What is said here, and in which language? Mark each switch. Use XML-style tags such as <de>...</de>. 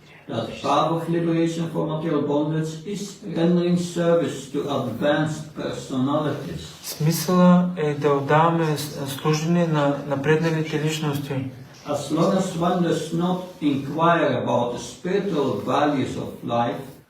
<en>that path of liberation from material bondage is rendering service to advanced personalities.</en> <bg>Смисъла е да отдаваме служене на напредналите личности.</bg> <en>As long as one does not inquire about the spiritual values of life,</en>